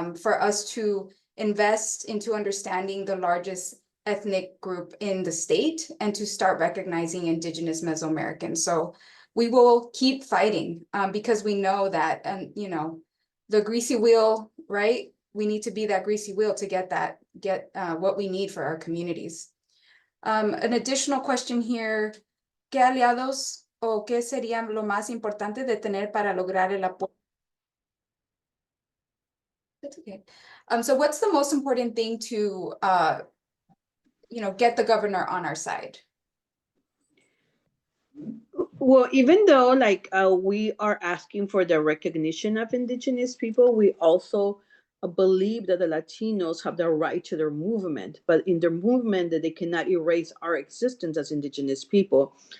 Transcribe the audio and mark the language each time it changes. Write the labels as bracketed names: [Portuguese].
[English] For us to invest into understanding the largest ethnic group in the state and to start recognizing Indigenous Mesoamericans. So we will keep fighting because we know that, and the greasy wheel, right? We need to be that greasy wheel to get what we need for our communities. An additional question here, [Spanish] ¿qué aliados o qué sería lo más importante de tener para lograr el apoyo? [English] That's okay. So what's the most important thing to, get the governor on our side? Well, even though we are asking for the recognition of Indigenous people, we also believe that the Latinos have the right to their movement, but in their movement that they cannot erase our existence as Indigenous people.